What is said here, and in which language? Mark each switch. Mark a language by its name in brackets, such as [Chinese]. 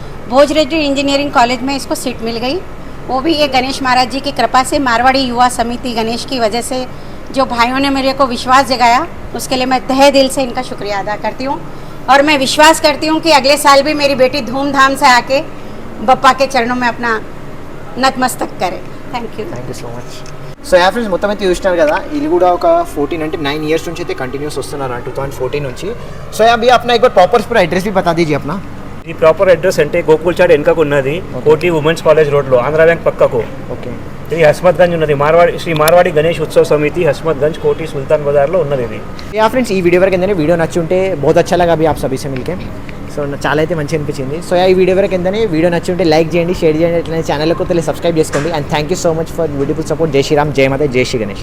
[Hindi] भोज Reddy engineering college में इसको seat मिल गई, वो भी ये गणेश महाराज जी की कृपा से, मारवाड़ी युवा समिति गणेश की वजह से। जो भाइयों ने मेरे को विश्वास जगाया, उसके लिए मैं तहे दिल से इनका शुक्रिया अदा करती हूँ। और मैं विश्वास करती हूँ कि अगले साल भी मेरी बेटी धूमधाम से आके बप्पा के चरणों में अपना नतमस्तक करे। [English] thank you [Telugu] so much. So yeah friends, మొత్తం అయితే చూసినారు కదా. ఇది కూడా ఒక 14 అంటే 9 ఇయర్స్ నుంచి అయితే కంటిన్యూస్ వస్తున్నారు 2014 నుంచి. సో యా [Hindi] అभी अपना एक बार प्रॉपर पूरा एड्रेस भी बता दीजिए अपना. [Telugu] ఈ ప్రాపర్ అడ్రస్ అంటే గోకుల్ చాట్ వెనకకు ఉన్నది, కోటి ఉమెన్స్ కాలేజ్ రోడ్లో, ఆంధ్ర బ్యాంక్ పక్కకు. ఓకే. ఇది హస్మత్గంజ్ ఉన్నది, శ్రీ మార్వాడి గణేష్ ఉత్సవ సమితి హస్మత్గంజ్ కోటి సుల్తాన్ బజార్లో ఉన్నది ఇది. యా ఫ్రెండ్స్, ఈ వీడియో వరకు ఏంటంటే వీడియో నచ్చి ఉంటే [Hindi] बहुत अच्छा लगा अभी आप सभी से मिलके. [Telugu] సో చాలా అయితే మంచిగా అనిపించింది. సో ఈ వీడియో వరకు ఏంటంటే వీడియో నచ్చి ఉంటే లైక్ చేయండి, షేర్ చేయండి, అట్లనే ఛానల్కి సబ్స్క్రైబ్ చేసుకోండి. And thank you so much for beautiful support. జై శ్రీరామ్, జై మాతా, జై శ్రీ గణేష్.